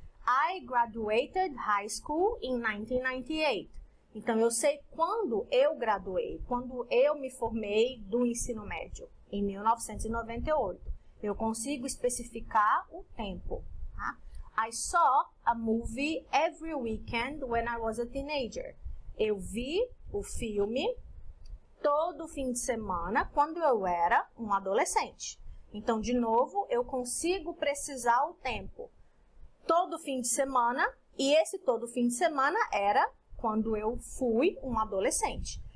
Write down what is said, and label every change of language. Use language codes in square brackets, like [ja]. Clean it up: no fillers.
[en] I graduated high school in 1998. [pt] Então, eu sei quando eu graduei, quando eu me formei do ensino médio, em 1998. Eu consigo especificar o tempo, tá? [en] I saw a movie every weekend when I was a teenager. [pt] Eu vi o filme todo fim de semana quando eu era um adolescente. Então, de novo, eu consigo precisar o tempo. Todo fim de semana, e esse todo fim de semana era quando eu fui um adolescente.